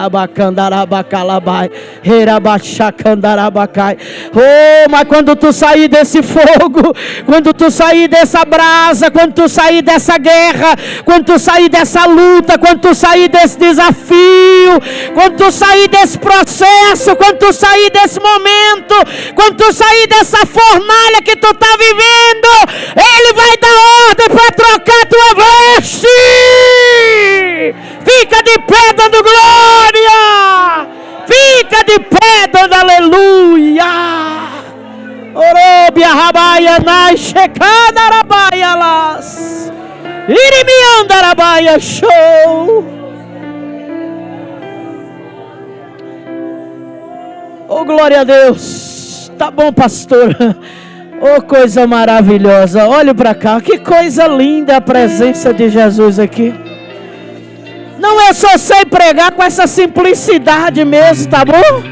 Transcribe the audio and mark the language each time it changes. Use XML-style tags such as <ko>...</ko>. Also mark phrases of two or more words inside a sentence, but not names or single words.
<pt>Oh, mas quando tu sair desse fogo, quando tu sair dessa brasa, quando tu sair dessa guerra, quando tu sair dessa luta, quando tu sair desse desafio, quando tu sair desse processo, quando tu sair desse momento, quando tu sair dessa fornalha que tu está vivendo, Ele vai dar ordem para trocar tua veste. Fica de pé dando glória. Fica de pé dando aleluia. Orobia rabaia nai checada rabaia las. Irimianda rabaia show. Oh, glória a Deus. Tá bom, pastor. Oh, coisa maravilhosa. Olhe para cá. Que coisa linda a presença de Jesus aqui. Não, eu só sei pregar com essa simplicidade mesmo, tá bom?</pt>